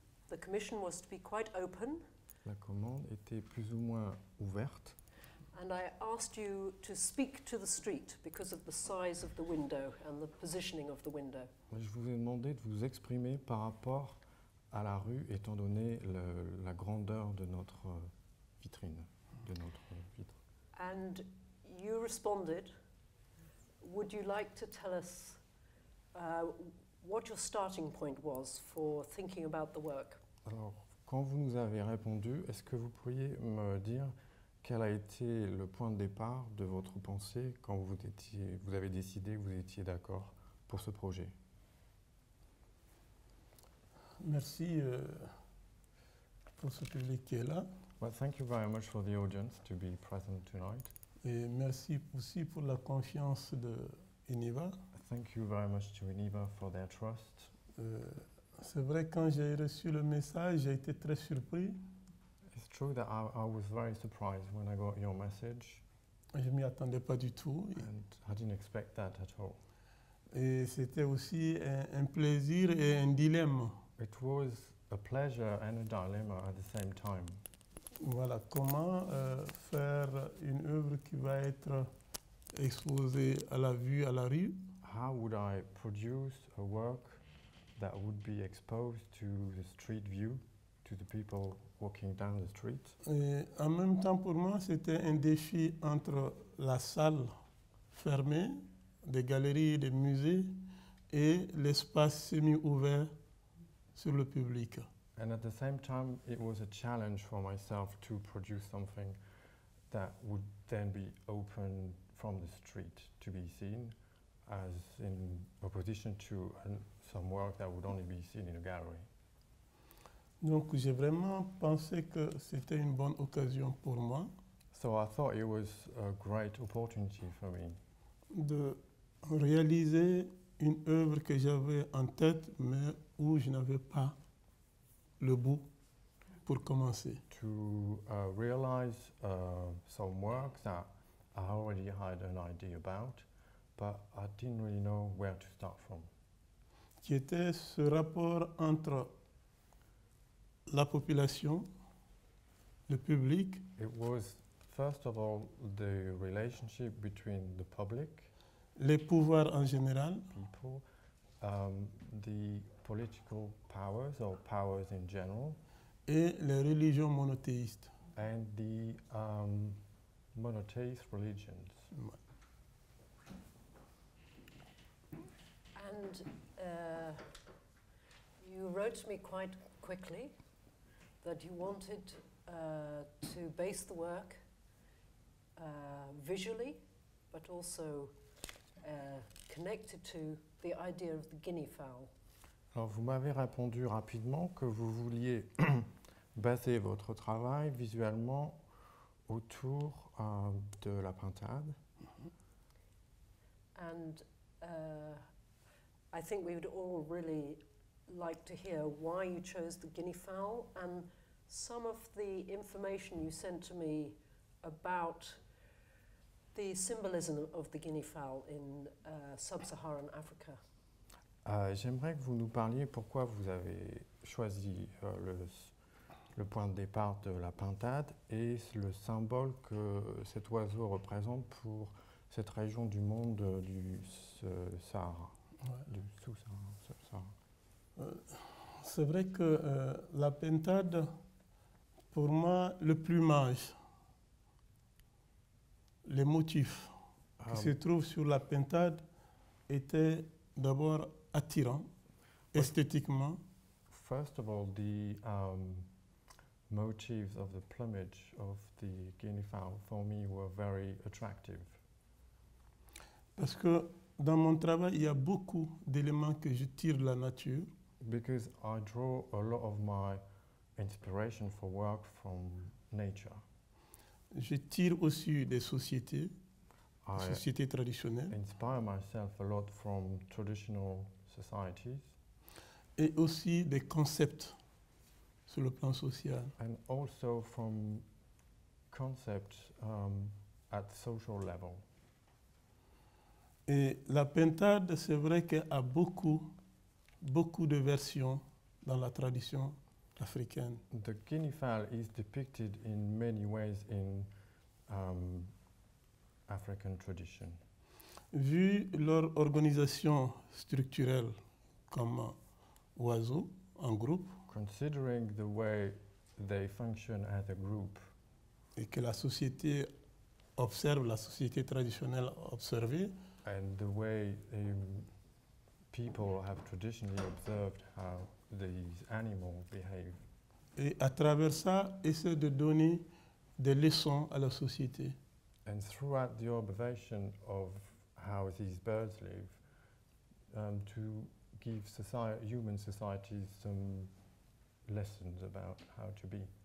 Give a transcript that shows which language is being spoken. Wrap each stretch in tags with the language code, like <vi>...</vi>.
<en>The commission was to be quite open,</en> <fr>La commande était plus ou moins ouverte.</fr> <en>and I asked you to speak to the street because of the size of the window and the positioning of the window.</en> <fr>Je vous ai demandé de vous exprimer par rapport à la rue, étant donné la grandeur de notre vitrine, de notre vitre.</fr> <en>And you responded, would you like to tell us what your starting point was for thinking about the work?</en> <fr>Alors, quand vous nous avez répondu, est-ce que vous pourriez me dire quel a été le point de départ de votre pensée quand vous avez décidé que vous étiez d'accord pour ce projet? Merci pour ce public qui est là.</fr> <en>Well, thank you very much for the audience to be present tonight.</en> <fr>Et merci aussi pour la confiance de Iniva.</fr> <en>Thank you very much to Iniva for their trust.</en> <fr>C'est vrai, quand j'ai reçu le message, j'ai été très surpris.</fr> <en>It's true that I was very surprised when I got your message.</en> <fr>Je ne m'y attendais pas du tout.</fr> <en>And I didn't expect that at all.</en> <fr>Et c'était aussi un plaisir et un dilemme.</fr> <en>It was a pleasure and a dilemma at the same time.</en> <fr>Voilà, comment faire une œuvre qui va être exposée à la vue, à la rue.</fr> <en>How would I produce a work that would be exposed to the street view, to the people walking down the street?</en> <fr>Et en même temps, pour moi, c'était un défi entre la salle fermée, des galeries, des musées, et l'espace semi-ouvert sur le public.</fr> <en>And at the same time, it was a challenge for myself to produce something that would then be open from the street to be seen, as in opposition to some work that would only be seen in a gallery.</en> <fr>Donc j'ai vraiment pensé que c'était une bonne occasion pour moi</fr> <en>So I thought it was a great opportunity for me</en> <fr>de réaliser une œuvre que j'avais en tête, mais où je n'avais pas le bout pour commencer.</fr> <en>to realize some work that I already had an idea about, but I didn't really know where to start from.</en> <fr>Qui était ce rapport entre la population, le public,</fr> <en>It was, first of all, the relationship between the public,</en> <fr>les pouvoirs en général,</fr> <en>people, the political powers or powers in general,</en> <fr>et les religions monothéistes.</fr> <en>and the monotheist religions. And you wrote me quite quickly that you wanted to base the work visually, but also connected to the idea of the guinea fowl.</en> <fr>Alors, vous m'avez répondu rapidement que vous vouliez baser votre travail visuellement autour de la pintade.</fr> <en>And I think we would all really like to hear why you chose the guinea fowl and some of the information you sent to me about the symbolism of the guinea fowl in sub-Saharan Africa.</en> <fr>J'aimerais que vous nous parliez pourquoi vous avez choisi le point de départ de la pintade et le symbole que cet oiseau représente pour cette région du monde du Sahara, du sous-Sahara. C'est vrai que la pintade, pour moi, le plumage, les motifs qui se trouvent sur la pintade étaient d'abord attirants esthétiquement.</fr> <en>First of all, the motifs of the plumage of the guinea fowl for me were very attractive.</en> <fr>Parce que dans mon travail, il y a beaucoup d'éléments que je tire de la nature.</fr> <en>Because I draw a lot of my inspiration for work from nature.</en> <fr>Je tire aussi des sociétés, sociétés traditionnelles.</fr> <en>Inspire myself a lot from traditional societies.</en> <fr>Et aussi des concepts sur le plan social.</fr> <en>And also from concepts at social level.</en> <fr>Et la pintade, c'est vrai qu'elle a beaucoup de versions dans la tradition africaine.</fr> <en>The guinea fowl is depicted in many ways in African tradition.</en> <fr>Vu leur organisation structurelle comme oiseaux en groupe,</fr> <en>considering the way they function as a group,</en> <fr>et que la société observe, la société traditionnelle observée,</fr> <en>and the way people have traditionally observed how these animals behave.</en> <fr>Et à travers ça, essaie de donner des leçons à la société.</fr> <en>And throughout the observation of how these birds live, to give human societies some lessons about how to be.</en>